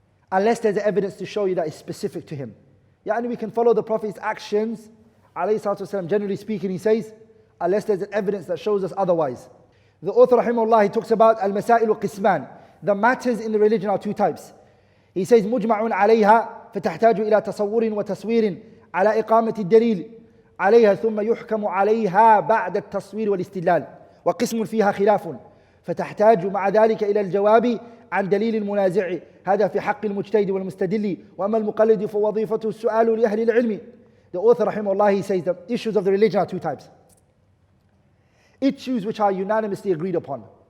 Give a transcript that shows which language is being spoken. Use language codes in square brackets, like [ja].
[en] Unless there's evidence to show you that it's specific to him. Yani we can follow the Prophet's actions, alayhi salatu wasalam, generally speaking, he says, unless there's evidence that shows us otherwise. The author, rahimahullah, he talks about al-masailu qisman. The matters in the religion are two types. [ar] He says, مجمع عليها فتحتاج إلى تصور وتصوير على إقامة الدليل عليها ثم يحكم عليها بعد التصوير والاستدلال وقسم فيها خلاف فتحتاج مع ذلك إلى الجواب عن دليل المنازع هذا في حق المجتهد والمستدل وأما المقلد فوظيفته السؤال لأهل العلم. [en] The author, rahimahullah, he says the issues of the religion are two types. Issues which are unanimously agreed upon.